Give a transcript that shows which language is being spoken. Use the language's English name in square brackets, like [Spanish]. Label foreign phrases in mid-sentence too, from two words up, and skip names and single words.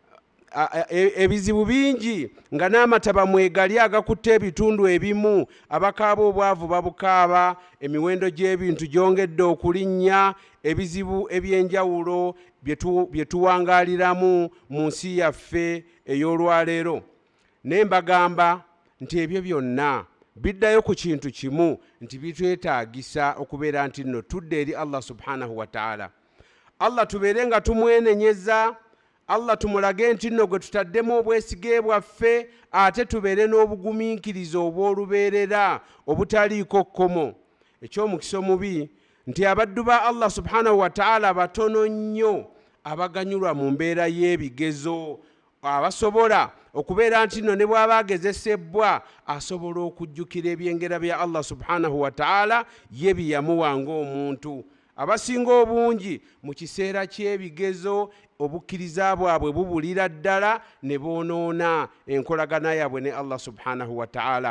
[Ganda] Ebizibu bingi nga n'amataba mwegali agakutte ebitundu ebimu, abakaaba obwavu babukaaba, emiwendo gy'ebintu gyongedde okulinnya, ebizibu ebyenjawulo bye tuwangaliramu mu nsi yaffe ey'olwaleero. Naye mbagamba nti ebyo byonna biddayo ku kintu kimu, nti bitwetaagisa okubeera nti nno tudde eri [Arabic] الله سبحانه وتعالى. [Ganda] Allah tubeere nga tumwenenyeza, Allah tumulage nti nno gwe tutaddemu obwesige bwaffe, ate tubeere n'obugumiikiriza obw'olubeerera obutaliiko kkomo. Eky'omukisa omubi nti abaddu ba [Arabic] الله سبحانه وتعالى [Ganda] batono nnyo abaganyulwa mu mbeera y'ebigezo, abasobola okubeera nti nno ne bw'aba agezesebbwa asobola okujjukira ebyengera bya [Arabic] الله سبحانه وتعالى [Ganda] ye bye yamuwa ng'omuntu. Abasinga obungi mu kiseera ky'ebigezo obukkiriza bwabwe bubulira ddala ne boonoona enkolagana yaabwe ne [Arabic] الله سبحانه وتعالى.